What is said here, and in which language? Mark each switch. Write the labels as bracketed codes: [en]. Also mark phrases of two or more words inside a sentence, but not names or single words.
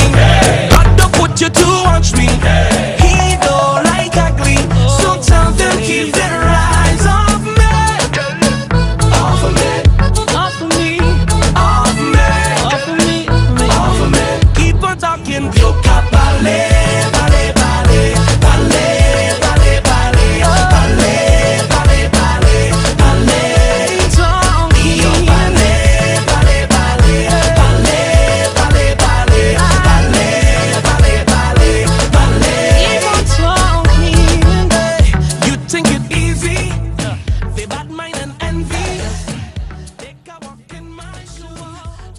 [en] God don't put you to watch me. He don't like ugly, so tell them keep their eyes off me. Off of me, off of me, off me, off of me, off of me. Keep on talking, [ln] yoka bale, bale, bale, bale, bale, bale, bale, bale, bale, bale. [en] Talk me, [ln] yo bale, bale, bale, bale, bale, bale, bale, bale, bale, bale. [en] Keep on talking. You think it easy? They bad mind and envy. Take a walk in my shoes.